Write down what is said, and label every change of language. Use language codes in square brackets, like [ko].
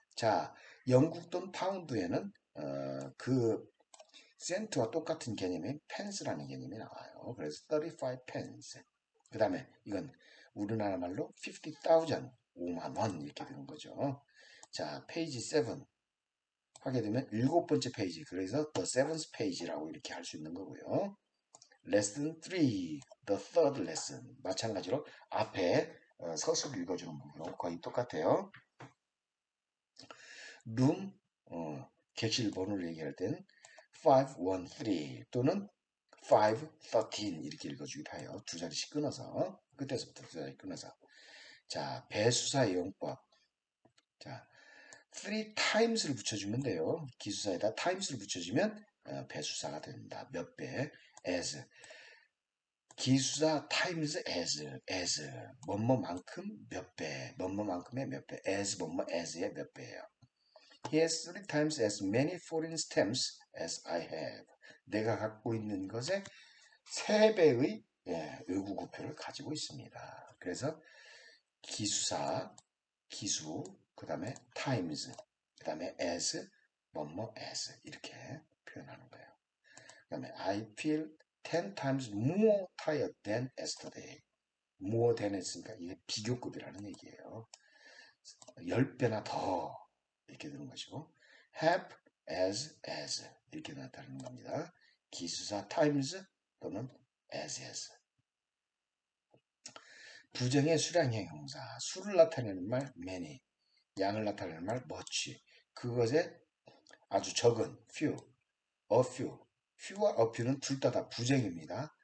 [ko] 자, 영국 돈 파운드에는 그 센트와 똑같은 개념인 펜스라는 개념이 나와요. 그래서 35 pence. 그 다음에 이건 우리나라 말로 50,000, 5만 원 이렇게 되는 거죠. 자, 페이지 7 하게 되면 일곱 번째 페이지. 그래서 [en] the seventh page [ko] 라고 이렇게 할 수 있는 거고요. [en] lesson 3, the third lesson. [ko] 마찬가지로 앞에 서술 읽어주는 거고요. 거의 똑같아요. room, 객실 번호를 얘기할 때는 513 또는 513 이렇게 읽어주기도 해요. 두 자리씩 끊어서 끝에서부터 두 자리 끊어서 자 배수사의 용법 자 3 times를 붙여주면 돼요. 기수사에다 times를 붙여주면 배수사가 된다. 몇 배 as 기수사 times as 뭐뭐만큼 몇 배 뭐뭐만큼의 몇 배 as 뭐뭐 as의 몇 배예요. [en] He has 3 times as many foreign stamps as I have. [ko] 내가 갖고 있는 것의 3배의 외국 우표를 가지고 있습니다. 그래서 기수사, 기수, 그 다음에 times, 그 다음에 as, 뭐뭐 as 이렇게 표현하는 거예요. 그 다음에 [en] I feel 10 times more tired than yesterday. [ko] more than 했으니까 이게 비교급이라는 얘기예요. 10배나 더 이렇게 되는 것이고 have as 이렇게 나타나는 겁니다. 기수사 times 또는 as 부정의 수량형 형사 수를 나타내는 말 many 양을 나타내는 말 much 그것에 아주 적은 few a few와 a few는 둘 다 부정입니다.